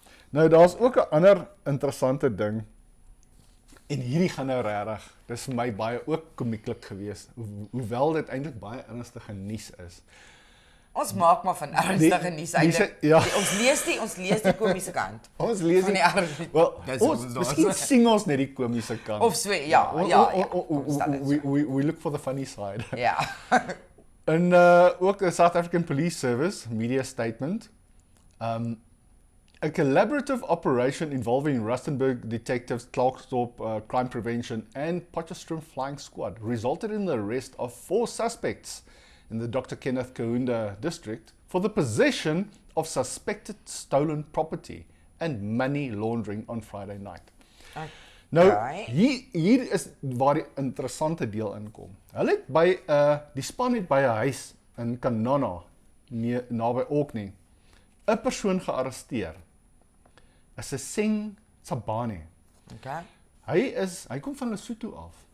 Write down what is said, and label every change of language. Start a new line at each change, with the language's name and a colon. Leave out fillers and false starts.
Afrikaans: Nou daar's ook 'n ander interessante ding. En hierdie gaan nou regtig, dis vir my baie ook komieklik geweest, hoewel dit eintlik baie ernstige nuus is. Ons maak maar van ernstige nuus eintlik. Ja. Ons lees die komiese kant. Ons lees Van die ernstige. Wel, Dis ons ons daar. miskien sing ons net die komiese kant. Of so, ja.
English: We look for the funny side.
Afrikaans: Ja. En ook
English: the South African Police Service media statement. A collaborative operation involving Rustenburg detectives, Klerksdorp Crime Prevention and Potchefstroom Flying Squad resulted in the arrest of 4 suspects in the Dr. Kenneth Kaunda district for the possession of suspected stolen property and money laundering on Friday night.
Afrikaans: Nou, hier is waar die interessante deel inkom. Hulle het by, die span het by 'n huis in Kanana, naby Orkney, 'n persoon gearresteer. Is 'n Seng Tsabane. Okay. Hy kom van Lesotho af.